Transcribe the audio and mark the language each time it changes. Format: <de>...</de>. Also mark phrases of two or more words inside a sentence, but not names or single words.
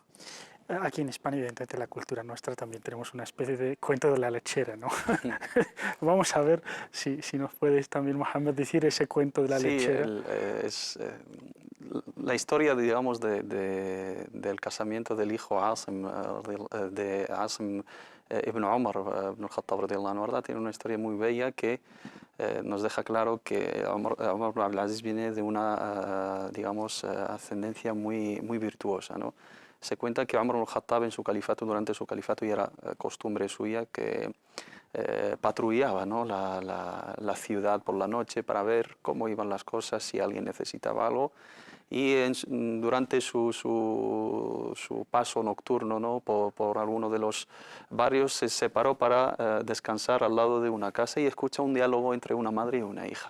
<es>Aquí en España, evidentemente, la cultura nuestra también tenemos una especie de cuento de la lechera, ¿no? Vamos a ver si nos puedes también, Mohamed, decir ese cuento de la lechera. Es la historia, digamos, del casamiento del hijo Asim, de Asim ibn Omar ibn al-Khattab</es> <ar>رضي الله عنه,</ar> <es>¿verdad? Tiene una historia muy bella que nos deja claro que Omar ibn Abdul Aziz viene de una, digamos, ascendencia muy virtuosa, ¿no? Se cuenta que Omar ibn al-Khattab durante su califato, y era costumbre suya, que patrullaba, ¿no?, la ciudad por la noche para ver cómo iban las cosas, si alguien necesitaba algo. Y durante su paso nocturno, ¿no?, por alguno de los barrios, se separó para descansar al lado de una casa, y escucha un diálogo entre una madre y una hija.</es>